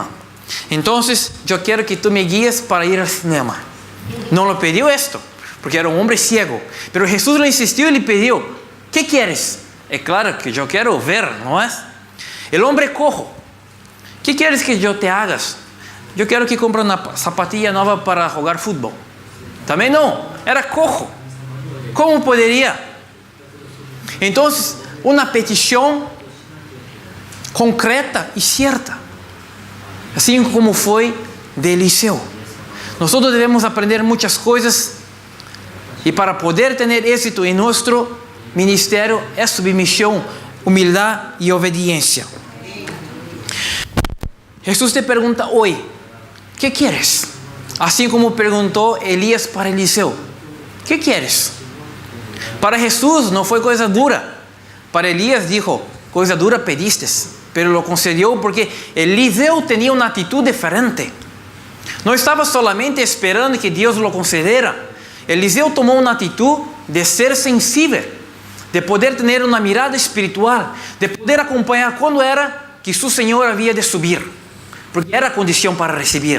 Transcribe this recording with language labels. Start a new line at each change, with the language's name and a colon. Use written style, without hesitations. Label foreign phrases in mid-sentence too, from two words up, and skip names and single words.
Spanish: Entonces yo quiero que tú me guíes para ir al cinema. No lo pidió esto, porque era un hombre ciego. Pero Jesús le insistió y le pidió, ¿qué quieres? Es claro que yo quiero ver, ¿no es? El hombre cojo, ¿qué quieres que yo te hagas?
Portuguese: eu quero que compre uma sapatilha nova para jogar futebol. Também não, era cojo. Como poderia? Então, uma petição concreta e certa, assim como foi de Eliseu. Nós devemos aprender muitas coisas, e para poder ter êxito em nosso ministério é submissão, humildade e obediência. Jesus te pergunta hoje:
Spanish: ¿qué quieres?
Portuguese: Assim como perguntou Elias para Eliseu:
Spanish: ¿qué quieres?
Portuguese: Para Jesus não foi coisa dura. Para Elias dijo: coisa dura pedistes,
Spanish: pero lo concedió
Portuguese: porque Eliseu tinha uma atitude diferente. Não estava solamente esperando que Deus
Spanish: lo concedera.
Portuguese: Eliseu tomou uma atitude de ser sensível, de poder ter uma mirada espiritual, de poder acompanhar quando era que seu Senhor havia de subir, porque era a condição para receber.